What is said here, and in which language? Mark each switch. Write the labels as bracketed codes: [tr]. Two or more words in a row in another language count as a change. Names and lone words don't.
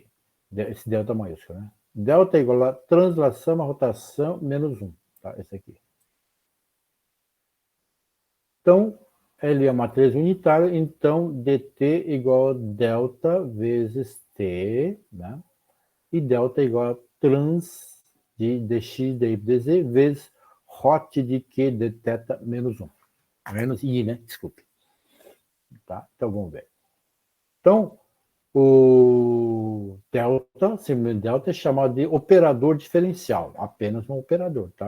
[pt] Esse delta maiúsculo, né? Delta é igual a translação, a rotação, menos 1. Tá? Esse aqui. Então, L é a matriz unitária, então dt é igual a delta vezes t, né? E delta é igual a trans de dx, dy, dz, vezes hot de q de θ menos 1. Menos i, né? Desculpe. Tá? Então, vamos ver. Então, o delta, simplesmente delta, é chamado de operador diferencial. Apenas um operador, tá?